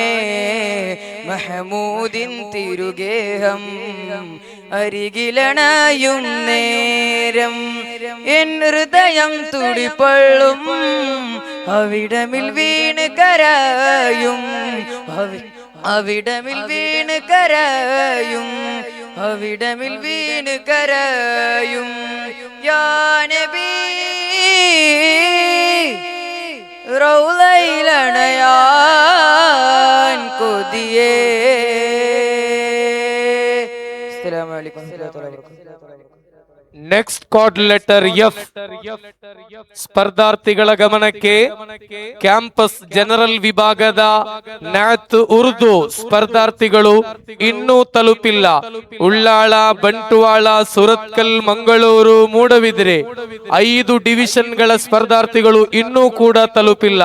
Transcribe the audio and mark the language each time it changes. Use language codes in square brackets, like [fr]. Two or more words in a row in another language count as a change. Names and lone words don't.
[ml] മഹമൂദിൻ തിരുഗേഹം അരികിലണയും നേരം എൻ ഹൃദയം തുടിപൊള്ളും അവിടമിൽ വീണ് കരയും അവിടമിൽ വീണ് കരയും അവിടമിൽ വീണ് കരയും. [ar] يا نبي [ml] റൗളയിലണയാൻ കൊതിയേ. [ar] السلام عليكم ورحمة الله وبركاته. [en] next card letter F. [kn] ಸ್ಪರ್ಧಾರ್ಥಿಗಳ ಗಮನಕ್ಕೆ [en] campus general [kn] ವಿಭಾಗದ ನ್ಯಾತ್ ಉರ್ದು ಸ್ಪರ್ಧಾರ್ಥಿಗಳು ಇನ್ನೂ ತಲುಪಿಲ್ಲ. ಉಳ್ಳಾಳ, ಬಂಟ್ವಾಳ, ಸುರತ್ಕಲ್, ಮಂಗಳೂರು, ಮೂಡಬಿದಿರೆ 5 ಡಿವಿಷನ್ಗಳ ಸ್ಪರ್ಧಾರ್ಥಿಗಳು ಇನ್ನೂ ಕೂಡ ತಲುಪಿಲ್ಲ.